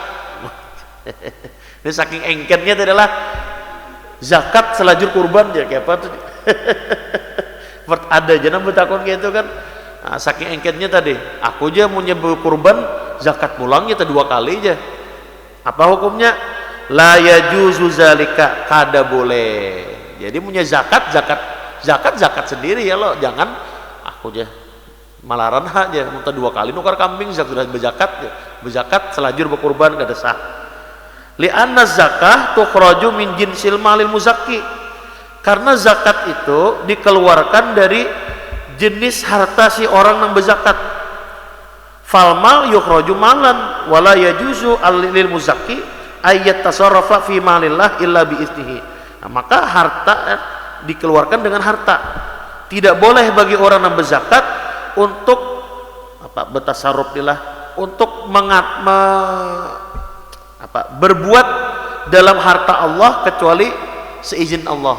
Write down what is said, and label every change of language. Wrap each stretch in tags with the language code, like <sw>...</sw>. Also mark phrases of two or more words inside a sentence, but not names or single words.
<id>Ini saking engkennya adalah zakat selajur kurban ya kayak apa tuh. Ada aja nang bertakon kayak itu kan. Nah, saking engkennya tadi, aku aja mau nyebut kurban zakat pulangnya 2 kali aja. Apa hukumnya?</id> <ar>لا يجوز ذلك,</ar> <id>kada boleh. Jadi punya zakat sendiri ya lo, jangan aku aja malaran aja minta 2 kali nukar kambing sudah berzakat selajur berkurban kada sah.</id> <ar>لأن الزكاة تخرج من جنس مال المزكي,</ar> <id>karena zakat itu dikeluarkan dari jenis harta si orang yang berzakat.</id> <ar>فالمال يخرج مالا ولا يجوز للمزكي أن يتصرف في مال الله إلا بإذنه.</ar> <id>Nah, maka harta dikeluarkan dengan harta. Tidak boleh bagi orang yang berzakat untuk bertasarruf untuk berbuat dalam harta Allah kecuali seizin Allah.</id>